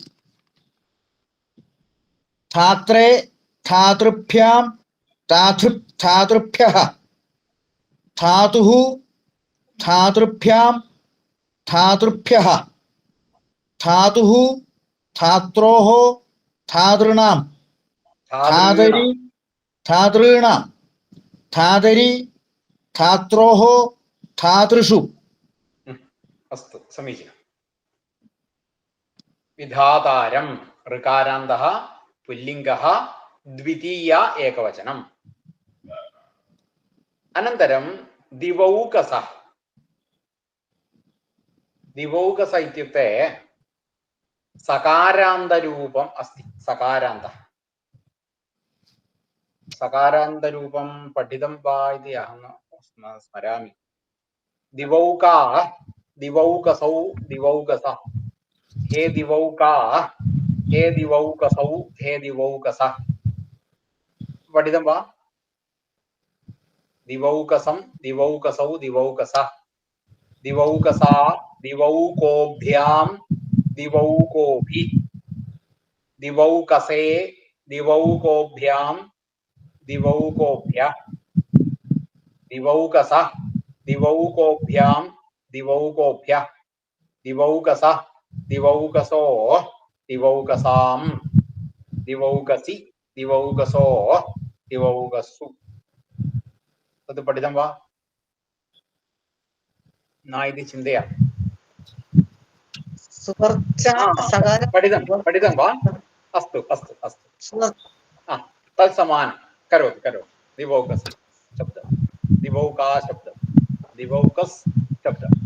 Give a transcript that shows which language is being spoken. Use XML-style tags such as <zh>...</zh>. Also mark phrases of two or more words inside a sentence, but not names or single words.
<sa>ധാത്രേ ധാതൃഭ്യാം ധാതൃഭ്യः ധാതുः ധാതൃഭ്യാം ധാതൃഭ്യः ധാതുः ധാത്രോः ധാതॄണാം ധാതരി ധാതॄണാം ധാതരി ധാത്രോः ധാതൃഷു. अस्तु, समीचीनम्. विधातारं ऋकारान्तः पुल्लिङ्गः द्वितीया एकवचनम्. अनन्तरं दिवौकसः. दिवौकस इत्युक्ते सकारान्तरूपम् अस्ति. सकारान्तरूपं पठितं वा इति अहं स्मरामि. दिवौका दिवौकसौ दिवौकसः. हे दिवौका हे दिवौकसौ हे दिवौकसः. पठितं वा? दिवौकसं दिवौकसौ दिवौकसः. दिवौकसा दिवौकोभ्यां दिवौकोभिः. दिवौकसे दिवौकोभ्यां दिवौकोभ्यः. दिवौकसः दिवौकोभ्यां दिवौकोभ्यः. दिवौकसः ദിവൗകസോ ദിവൗകസാം ദിവൗകസി ദിവൗകസോ ദിവൗകസു तद् पठितं वा न इति चिन्तयामि पठितं वा अस्तु अस्तु अस्तु तत्समानं करोतु दिवौकस् शब्दः दिवौका शब्दः दिवौकस् शब्दः</sa>